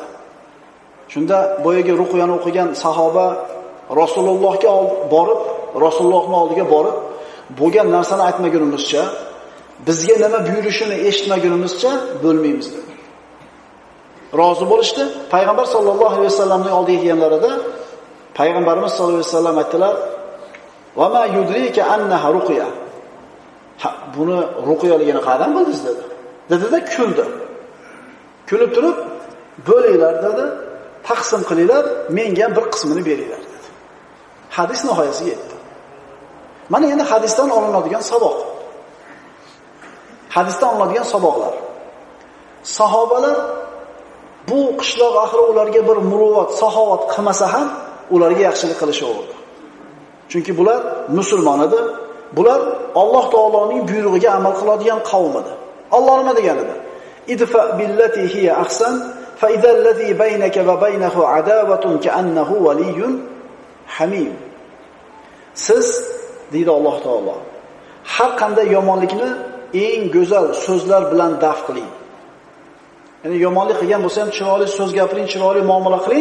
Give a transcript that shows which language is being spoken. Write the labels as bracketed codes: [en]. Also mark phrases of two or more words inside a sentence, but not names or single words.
[uz] Shunda boyaga ruqyani o'qigan sahoba Rasulullohga borib, Rasulullohning oldiga borib, bo'lgan narsani aytmagunimizcha, bizga nima buyurishini eshitmagunimizcha bo'lmaymiz dedi. Rozi bo'lishdi. Payg'ambar sollallohu alayhi vasallamning oldiga kelganlarida Payg'ambarimiz [ar] صلى الله عليه وسلم [uz] aytdilar: [ar] "وما يدريك أنها رقية." [uz] Buni ruqyaligini qayerdan bildingiz dedi. Dedi-da kuldi. Kulib turib, "Bo'linglar," dedi. "Taqsim qilinglar, menga ham bir qismini beringlar," dedi. Hadis nihoyasiga yetdi. Mana endi hadisdan olinadigan saboq. Hadisdan olinadigan saboqlar. Sahobalar bu qishloq ahli ularga bir muruvvat, saxovat qilmasa ham ularga yaxshilik qilishaverdi. Chunki bular musulmon edi. Bular Alloh taoloning buyrug'iga amal qiladigan qavm edi. Alloh nima degan edi? [ar] ادفع بالتي هي أحسن فإذا الذي بينك وبينه عداوة كأنه ولي حميم. [uz] Siz deydi Alloh taolo, har qanday yomonlikni eng go'zal so'zlar bilan daf qiling. Ya'ni yomonlik qilgan bo'lsa ham chiroyli so'z gapiring, chiroyli muomala qiling.